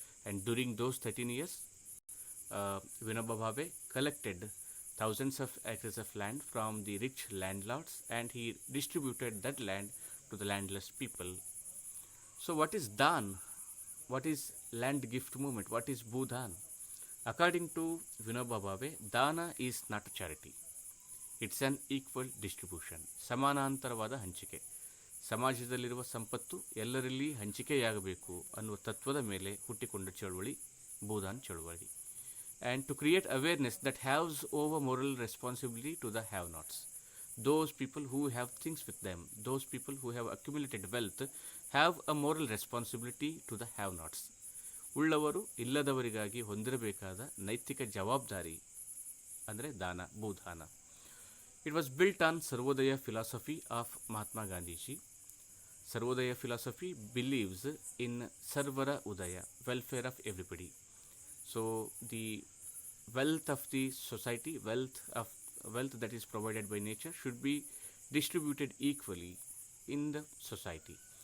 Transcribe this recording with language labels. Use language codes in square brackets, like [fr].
[en] And during those 13 years, Vinoba Bhave collected thousands of acres of land from the rich landlords, and he distributed that land to the landless people. So what is Dan? What is land gift movement? What is Bhudan? According to Vinoba Bhave, Dana is not a charity. It's an equal distribution. [kn] ಸಮಾನಾಂತರವಾದ ಹಂಚಿಕೆ. ಸಮಾಜದಲ್ಲಿರುವ ಸಂಪತ್ತು ಎಲ್ಲರಲ್ಲಿ ಹಂಚಿಕೆಯಾಗಬೇಕು ಅನ್ನುವ ತತ್ವದ ಮೇಲೆ ಹುಟ್ಟಿಕೊಂಡ ಚಳವಳಿ ಭೂದಾನ್ ಚಳವಳಿ. [en] And to create awareness that has over moral responsibility to the have-nots. Those people who have things with them, those people who have accumulated wealth, have a moral responsibility to the have-nots. [kn] ಉಳ್ಳವರು ಇಲ್ಲದವರಿಗಾಗಿ ಹೊಂದಿರಬೇಕಾದ ನೈತಿಕ ಜವಾಬ್ದಾರಿ ಅಂದರೆ ದಾನ, ಭೂದಾನ. [en] It was built on Sarvodaya philosophy of Mahatma Gandhiji. Sarvodaya philosophy believes in Sarvara Udaya, welfare of everybody. So the wealth of the society, wealth that is provided by nature should be distributed equally in the society.